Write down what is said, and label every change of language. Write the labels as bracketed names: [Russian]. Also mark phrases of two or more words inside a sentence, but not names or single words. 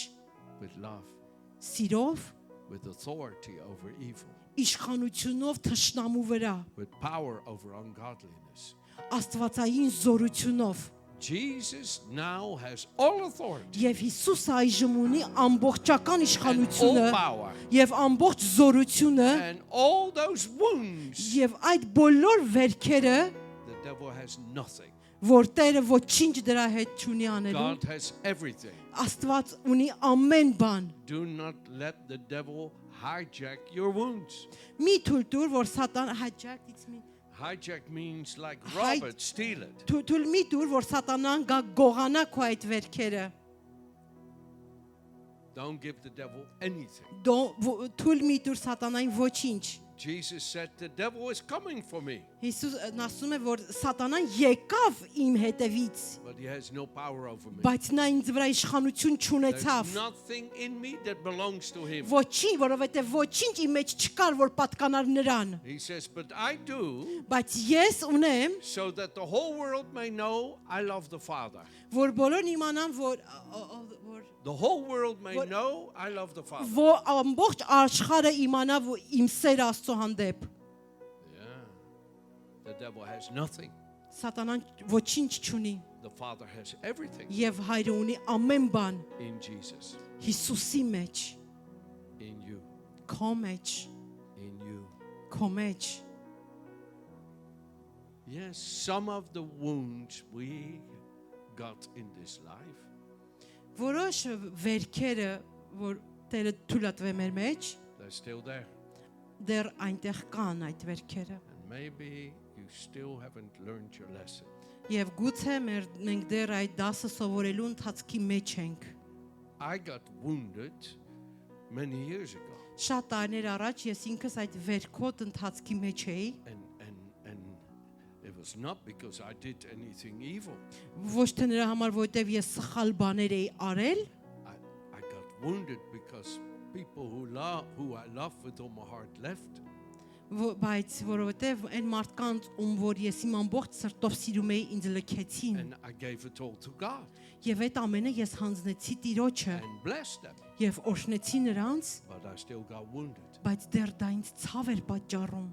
[English] with love, [Armenian] սիրով, [English] with authority over evil, [Armenian] իշխանությունով թշնամու վրա, [English] with power over ungodliness. [Armenian] աստվածային զորությունով։ [English] Jesus now has all authority [Armenian] Եվ Հիսուսը այժմ ունի ամբողջական [English] and [Armenian] իշխանությունը [English] all power. [Armenian] եւ ամբողջ զորությունը [English] And all those wounds, [Armenian] եւ այդ բոլոր վերքերը, [English] the devil has nothing. [Armenian] որ Տերը ոչինչ դրա հետ չունի անելու, [English] God has everything. [Armenian] Աստված ունի ամեն բան։ [English] Do not let the devil hijack your wounds. [Armenian] Մի թույլ տուր, որ Սատան [English] Hijack means like Hi- rob it, steal it. [Armenian] թույլ մի տուր, որ Սատանան գա գողանա քո այդ վերքերը։ [English] Don't give the devil anything. [Armenian] Թույլ մի տուր Սատանային ոչինչ։ [English] Jesus said, the devil is coming for me, [Armenian] Հիսուսն ասում է, որ Սատանան եկավ իմ հետևից, [English] but he has no power over me. [Armenian] բայց նա ինձ վրա իշխանություն [English] There's [Armenian] չունեցավ։ [English] nothing in me that belongs to him. [Armenian] Ոչինչ, որովհետև ոչինչ իմ մեջ չկար, որ պատկանար նրան։ [English] He says, but I do [Armenian] Բայց ես ունեմ, [English] so that the whole world may know I love the Father. [Armenian] որ բոլորն իմանան, որ [English] The whole world may know I love the Father. [Armenian] որ ամբողջ աշխարհը իմանա, որ իմ սերը Աստծո հանդեպ։ [English] Yeah. The devil has nothing. [Armenian] Սատանան ոչինչ չունի [English] The Father has everything [Armenian] եւ հայրը ունի ամեն բան [English] in Jesus, [Armenian] Հիսուսի մեջ, [English] in you, [Armenian] քո մեջ, [English] in you. [Armenian] քո մեջ։ [English] Yes, some of the wounds we got in this life [Armenian] Որոշ վերքերը, որ Տերը թույլատրե մեր մեջ, [English] they're still there. [Armenian] դեռ այնտեղ կան այդ վերքերը։ [English] And maybe you still haven't learned your lesson. [Armenian] Եվ գուցե մենք դեռ այդ դասը սովորելու ընթացքի մեջ ենք։ [English] I got wounded many years ago. [Armenian] Շատ տարիներ առաջ ես ինքս այդ վերքոտ ընթացքի մեջ էի, [English] And it was not because I did anything evil. [Armenian] ոչ թե նրա համար, որովհետև ես սխալ բաներ էի արել, [English] I got wounded because people who I love with all my heart left. [Armenian] բայց որովհետև այն մարդկանց, որ ես իմ ամբողջ սրտով սիրում էի, ինձ լքեցին, [English] And I gave it all to God [Armenian] եւ այդ ամենը ես հանձնեցի Տիրոջը [English] and blessed them. [Armenian] եւ օրհնեցի նրանց, [English] But I still got wounded. [Armenian] բայց դեռ դա ինձ ցավ էր պատճառում։